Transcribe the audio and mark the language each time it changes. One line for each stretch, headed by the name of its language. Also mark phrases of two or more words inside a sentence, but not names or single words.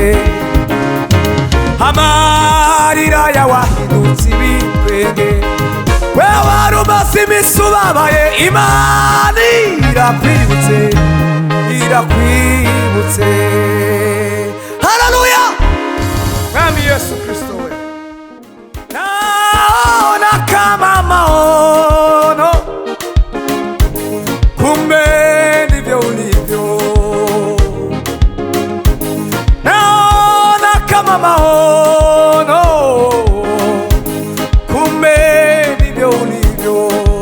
Kinyarwanda: Amarira yawahindutse ibitwenge, we wari umaze iminsi ubabaye, Imana irakwibutse. Haleluya! Mwami Yesu Kristo we,
Swahili: naona kama maono, kumbe ndivyo ulivyo. Naona kama maono, kumbe ndivyo ulivyo.